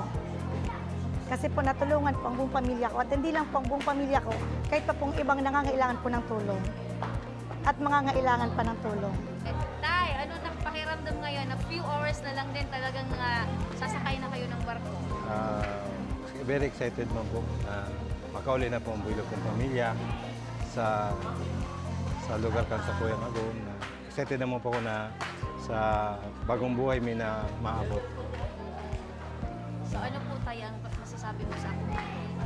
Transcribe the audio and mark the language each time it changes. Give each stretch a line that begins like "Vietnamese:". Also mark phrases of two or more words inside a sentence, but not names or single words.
Filipino: Kasi po natulungan po ang buong pamilya ko at hindi lang po ang buong pamilya ko, kahit pa pong ibang nangangailangan po ng tulong. At mangangailangan pa ng tulong. Tay, ano nang pakiramdam ngayon na
English: few hours
Filipino: na lang din talagang sasakay na kayo ng barko?
English: Very excited
Bikol: man po na makauli na po ang builo kong pamilya sa lugar kan sa Cuyang Agom.
Filipino: Excited naman po ako na sa bagong buhay may na maabot. So ano po tayo ang masasabi mo sa Ako Bicol?